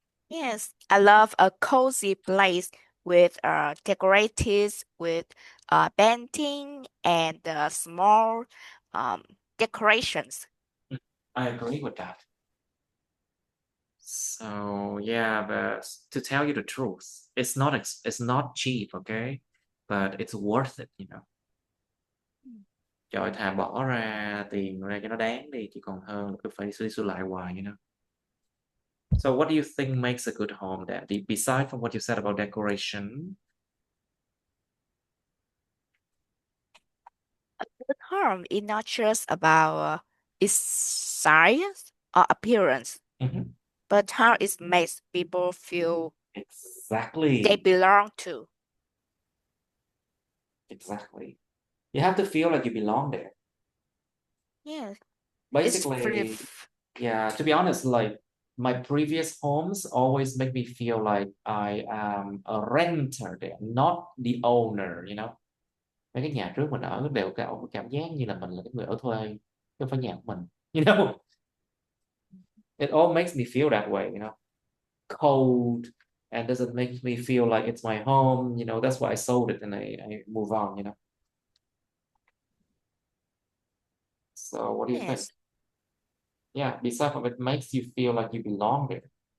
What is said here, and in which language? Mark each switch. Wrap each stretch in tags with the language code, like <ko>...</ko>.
<en>Yes, I love a cozy place with decorated with painting and small decorations. I agree with that. So yeah, but to tell you the truth, it's not cheap, okay? But it's worth it, you know.</en> <vi>Trời, thà bỏ ra tiền ra cho nó đáng đi, chỉ còn hơn cứ phải suy lại hoài,</vi> <en>you know. So what do you think makes a good home then? Besides from what you said about decoration? A good home is not just about its size or appearance, but how it makes people feel Exactly. they belong to. Exactly. You have to feel like you belong there. Yeah. Basically, yeah, to be honest, like my previous homes always make me feel like I am a renter there, not the owner, you know.</en> <vi>Mấy cái nhà trước mình ở đều cảm giác như là mình là cái người ở thuê, chứ không phải nhà của mình,</vi> <en>you know. It all makes me feel that way, you know. Cold and doesn't make me feel like it's my home, you know. That's why I sold it and I move on, you know. So what do you think? Yeah, besides from it makes you feel like you belong there.</en>